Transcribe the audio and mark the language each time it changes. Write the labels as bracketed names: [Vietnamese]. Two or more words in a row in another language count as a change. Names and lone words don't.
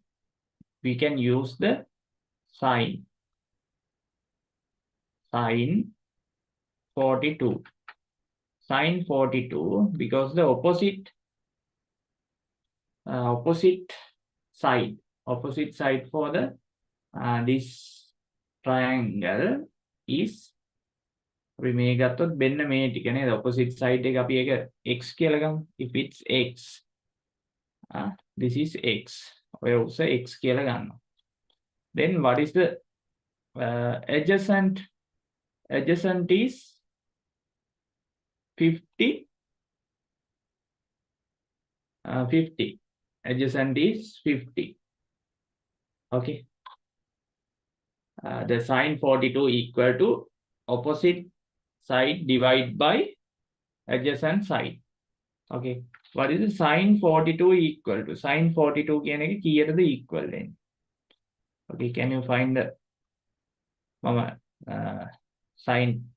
[English] We can use the sine 42. Sine 42 because the opposite side for the this triangle is [Sinhala] අපි මේ ගත්තොත් මෙන්න මේ ටික නේද opposite side එක අපි ඒක x කියලා ගමු [English] if it's x this is x [Sinhala] ඔය උස x කියලා ගන්නවා [English] then what is the adjacent is 50 adjacent is 50 okay the sine 42 equal to opposite side divided by adjacent side okay what is the sine 42 equal to sine 42 [Sinhala] කියන එක කීයටද [English] equal වෙන්නේ okay can you find the මම sine